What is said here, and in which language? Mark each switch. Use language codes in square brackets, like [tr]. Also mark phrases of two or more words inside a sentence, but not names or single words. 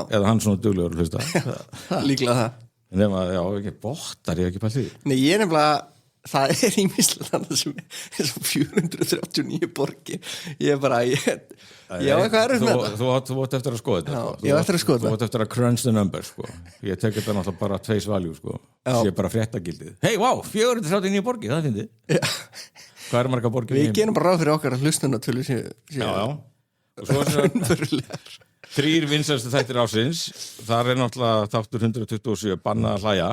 [is] eða hann svona duglegur að hlusta líklega það. nema, já, ekki bottar, ég hef ekki pælt því. Nei, ég nefnilega, það ímislegt annað sem er svo 439 borgir. Ég bara, ég á eitthvað erfitt með það. Þú átt eftir að skoða þetta. Já, sko. ég á eftir að skoða Þú átt eftir að [en] crunch the numbers, [is] sko. Ég tek þetta náttúrulega bara [en] face value, [is] sko. Já. Sé bara fréttagildið. Hei, wow, 439 borgir, það finnst þið. Hvað eru marga borgir í Við heimi? gerum bara ráð fyrir okkar að hlustunartölu séu Já. Og svo er það raunverulegar. 3 vinsælustu þættir ársins. Þar er náttúrulega þáttur 127 bannað að hlæja.